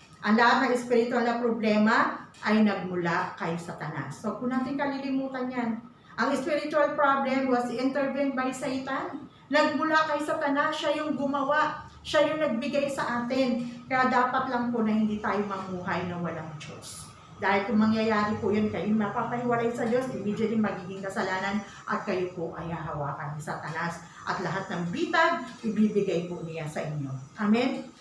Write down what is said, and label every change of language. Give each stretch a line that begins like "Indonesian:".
Filipino: Ang lahat ng espiritual na problema ay nagmula kay Satanas.
English: So,
Filipino: kung natin kalilimutan yan,
English: ang spiritual problem was intervened by Satan.
Filipino: Nagmula kay Satanas, siya yung gumawa, siya yung nagbigay sa atin. Kaya dapat lang po na hindi tayo mamuhay na walang Diyos. Dahil kung mangyayari po yun, kayo mapapahiwalay sa Diyos, immediately magiging kasalanan at kayo po ay hahawakan ni Satanas. At lahat ng bitag, ibibigay po niya sa inyo. Amen?